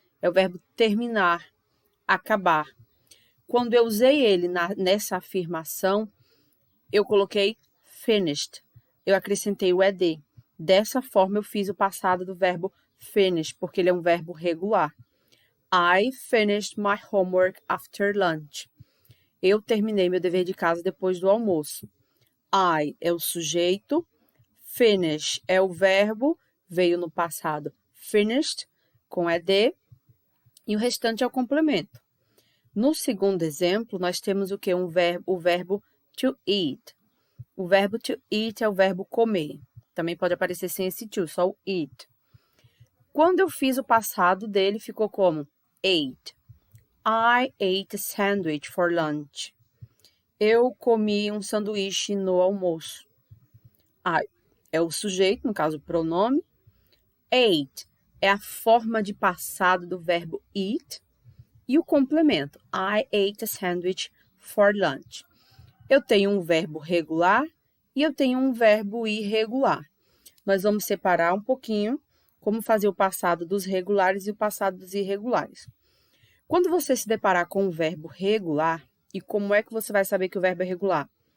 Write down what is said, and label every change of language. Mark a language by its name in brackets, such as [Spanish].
[Portuguese] É o verbo terminar, acabar. Quando eu usei ele nessa afirmação, eu coloquei finished. Eu acrescentei o ed. Dessa forma, eu fiz o passado do verbo finish, porque ele é um verbo regular. [English] I finished my homework after lunch. [Portuguese] Eu terminei meu dever de casa depois do almoço. I é o sujeito, finish é o verbo, veio no passado finished, com ed, e o restante é o complemento. No segundo exemplo, nós temos o que? O verbo to eat. O verbo to eat é o verbo comer. Também pode aparecer sem esse to, só o eat. Quando eu fiz o passado dele, ficou como? [English] Ate. I ate a sandwich for lunch. [Portuguese] Eu comi um sanduíche no almoço. I é o sujeito, no caso, o pronome. Ate é a forma de passado do verbo eat. E o complemento. [English] I ate a sandwich for lunch. [Portuguese] Eu tenho um verbo regular e eu tenho um verbo irregular. Nós vamos separar um pouquinho como fazer o passado dos regulares e o passado dos irregulares. Quando você se deparar com um verbo regular, e como é que você vai saber que o verbo é regular?